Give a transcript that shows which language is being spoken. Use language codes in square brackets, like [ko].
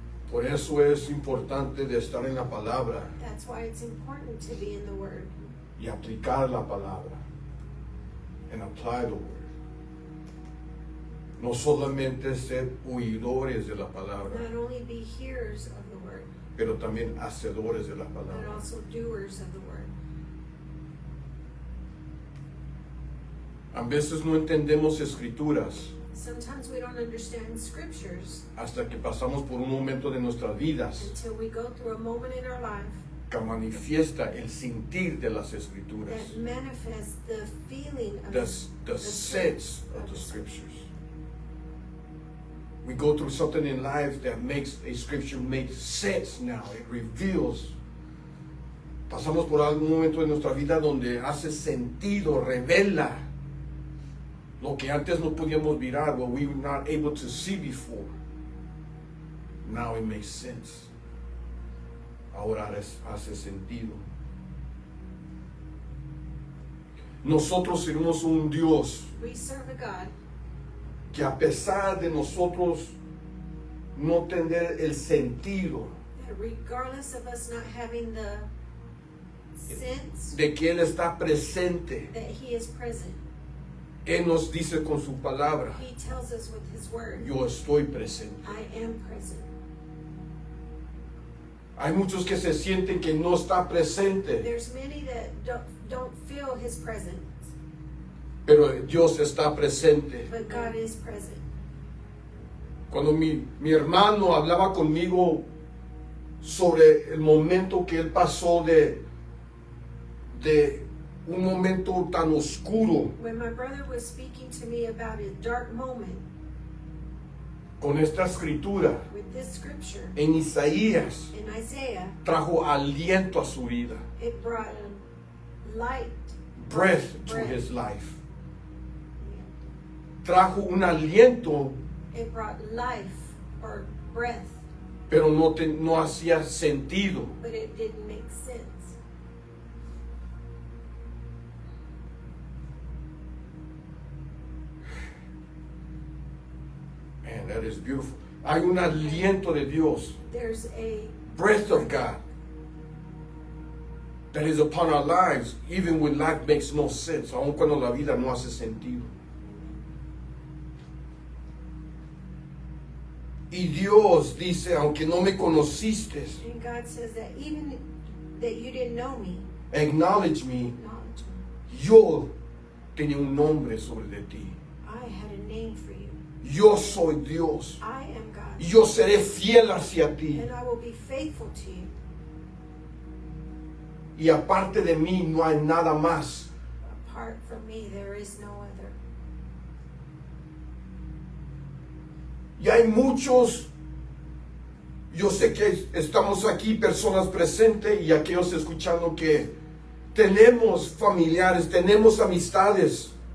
[es] Por eso es importante de estar en la palabra [en] That's why it's important to be in the Word [es] y aplicar la palabra. [en] And apply the word. [es] No solamente ser oidores de la palabra, [en] not only be hearers of the Word, [es] pero también hacedores de la [en] but [es] palabra. [en] also doers of the Word. [es] A veces no entendemos escrituras [en] Sometimes we don't understand scriptures [es] hasta que pasamos por un momento de nuestras vidas [en] until we go through a moment in our life [es] que manifiesta el sentir de las escrituras, [en] that manifests the feeling of the sense of the scriptures. We go through something in life that makes a scripture make sense now. It reveals. [es] Pasamos por algún momento de nuestra vida donde hace sentido, revela lo que antes no podíamos mirar, [en] what we were not able to see before. Now it makes sense. [es] Ahora hace sentido. Nosotros tenemos un Dios [en] we serve a God [es] que a pesar de nosotros no tener el sentido [en] that regardless of us not having the sense [es] de que Él está presente, [en] that He is present, [es] Él nos dice con su palabra, [en] He tells us with His word, [es] yo estoy presente. [en] I am present. [es] Hay muchos que se sienten que no está presente, [en] There's many that don't feel His presence, [es] pero Dios está presente. [en] but God is present. [es] Cuando mi hermano hablaba conmigo sobre el momento que él pasó de un momento tan oscuro [en] When my brother was speaking to me about a dark moment [es] con esta escritura [en] with this scripture [es] en Isaías, [en] in Isaiah, [es] trajo aliento a su vida, [en] it brought a light, breath to Breath. his life. [es] Trajo un aliento, [en] it brought life or breath, pero no hacía sentido. but it didn't make sense. Man, that is beautiful. [es] Hay un aliento de Dios, [en] There's a breath of God, that is upon our lives, even when life makes no sense, [es] aun cuando la vida no hace sentido. Y Dios dice, aunque no me conociste, [en] and God says that even that you didn't know me, acknowledge me, acknowledge me. [es] yo tenía un nombre sobre de ti. [en] I had a name for you. [es] Yo soy Dios. [en] I am God, [es] Yo seré fiel hacia ti. [en] and I will be faithful to you. [es] Y aparte de mí no hay nada más. [en] Apart from me, there is no other. [es] Y hay muchos, yo sé que estamos aquí, personas presentes y aquellos escuchando, que tenemos familiares, tenemos amistades